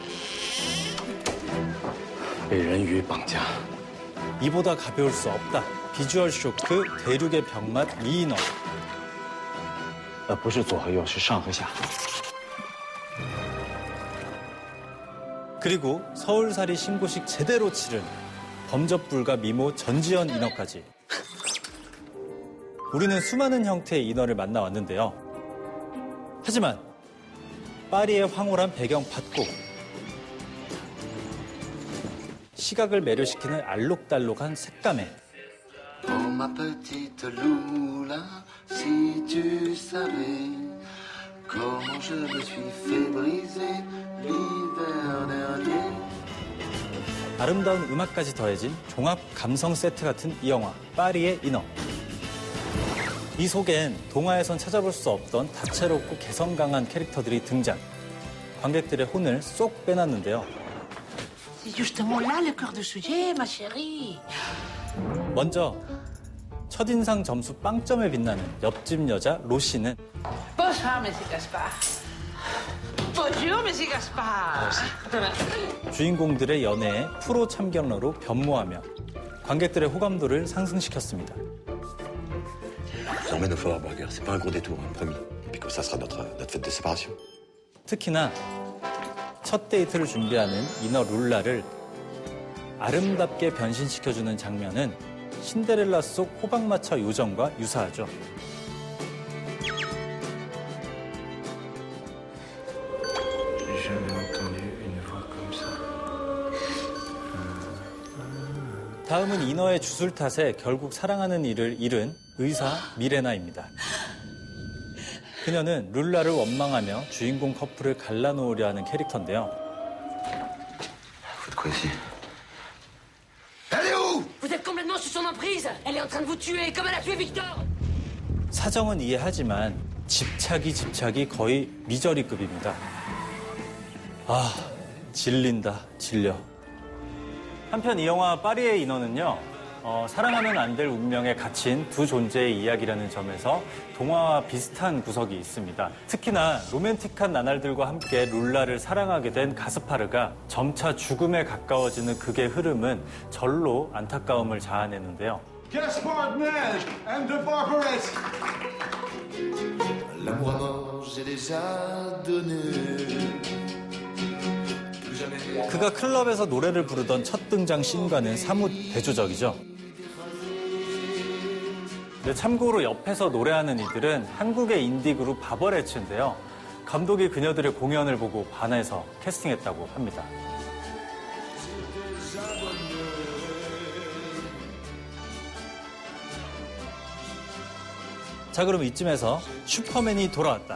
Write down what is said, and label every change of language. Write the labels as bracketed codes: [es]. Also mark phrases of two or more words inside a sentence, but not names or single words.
[zh] 被人鱼绑架。 [ko] 이보다 가벼울 수 없다. 비주얼 쇼크, 대륙의 병맛 미인어. [zh] 不是左和右，是上和下。 [ko] 그리고 서울살이 신고식 제대로 치른 범접불가 미모 전지현 인어까지. 우리는 수많은 형태의 인어를 만나왔는데요. 하지만 파리의 황홀한 배경 받고 시각을 매료시키는 알록달록한 색감에 [fr] Oh ma petite Lula, si tu savais comment je me suis fait briser l'hiver dernier. [ko] 아름다운 음악까지 더해진 종합 감성 세트 같은 이 영화 파리의 인어. 이 속엔 동화에선 찾아볼 수 없던 다채롭고 개성 강한 캐릭터들이 등장. 관객들의 혼을 쏙 빼놨는데요. [fr] C'est justement là le cœur du sujet, ma chérie. [ko] 먼저 첫인상 점수 빵점에 빛나는 옆집 여자 로시는 [fr] Bonsoir, Monsieur Gaspard. Bonjour, Monsieur Gaspard. [ko] 주인공들의 연애에 프로 참견러로 변모하며 관객들의 호감도를 상승시켰습니다. [fr] On emmène au Fort Burger, c'est pas un gros détour, hein, promis. Et puis comme ça sera notre fête de séparation. [ko] 특히나 첫 데이트를 준비하는 인어 룰라를 아름답게 변신시켜주는 장면은 신데렐라 속 호박마차 요정과 유사하죠. 다음은 인어의 주술 탓에 결국 사랑하는 이를 잃은 의사 미레나입니다. 그녀는 룰라를 원망하며 주인공 커플을 갈라놓으려 하는 캐릭터인데요. [fr] Vous êtes complètement sous son emprise. Elle est en train de vous tuer comme elle a tué Victor. [ko] 사정은 이해하지만 집착이 거의 미저리급입니다. 아, 질린다, 질려. 한편 이 영화 파리의 인어는요, 사랑하면 안 될 운명에 갇힌 두 존재의 이야기라는 점에서 동화와 비슷한 구석이 있습니다. 특히나 로맨틱한 나날들과 함께 룰라를 사랑하게 된 가스파르가 점차 죽음에 가까워지는 극의 흐름은 절로 안타까움을 자아내는데요. [fr] Gaspard Neige and the Barbarets. L'amour à mort, j'ai déjà donné. Plus jamais [ko] 그가 클럽에서 노래를 부르던 첫 등장 씬과는 사뭇 대조적이죠. 네, 참고로 옆에서 노래하는 이들은 한국의 인디 그룹 바버레츠인데요. 감독이 그녀들의 공연을 보고 반해서 캐스팅했다고 합니다. 자, 그럼 이쯤에서 슈퍼맨이 돌아왔다.